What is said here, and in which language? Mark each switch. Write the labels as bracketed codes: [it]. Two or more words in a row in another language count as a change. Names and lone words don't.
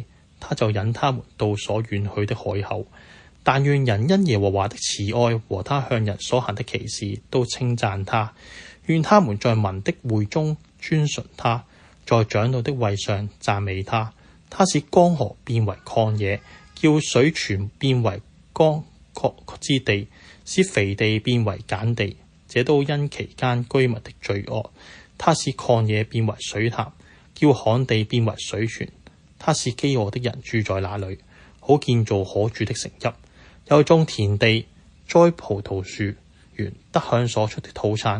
[zh] 他就引他們到所遠去的海口。但願人因耶和華的慈愛和他向人所行的奇事都稱讚他，願他們在民的會中尊崇他，在長老的位上讚美他。他使江河變為曠野，叫水泉變為乾涸之地，使肥地變為鹼地，這都因其間居民的罪惡。他使曠野變為水潭，叫旱地變為水泉。他使飢餓的人住在那裏，好建造可住的城邑，又種田地，栽葡萄樹園，得享所出的土產。